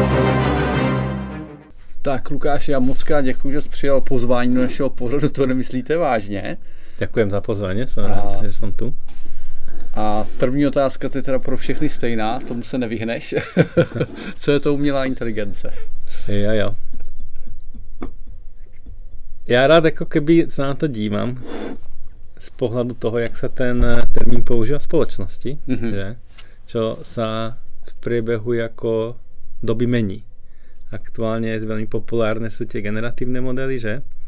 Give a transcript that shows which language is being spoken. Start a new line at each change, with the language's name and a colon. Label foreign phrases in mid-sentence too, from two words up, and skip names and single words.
Czech: Tak Lukáši, já moc krát děkuji, že jsi přijal pozvání do našeho pořadu, to nemyslíte vážně?
Slovak: Ďakujem za pozvanie, som rád, že som tu.
Czech: A první otázka je teda pro všechny stejná, tomu se nevyhneš. Co je to umělá inteligence? Jo.
Slovak: Ja rád ako keby sa na to dívam z pohľadu toho, jak sa ten termín používa v spoločnosti, že? Čo sa v priebehu ako doby mení. Aktuálne veľmi populárne sú tie generatívne modely, že?